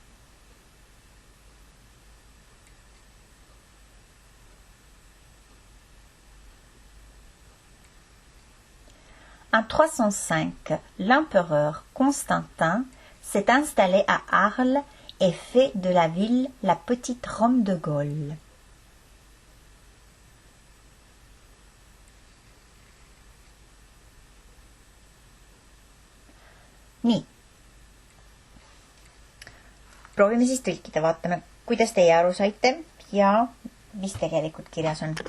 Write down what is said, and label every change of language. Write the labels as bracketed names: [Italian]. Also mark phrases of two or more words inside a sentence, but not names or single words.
[French] En 305, l'empereur Constantin s'est installé à Arles et fait de la ville la petite Rome de Gaule. [Estonian] Nii. Proovime siis tõlkida, vaatame, kuidas teie aru saite ja mis tegelikult kirjas on.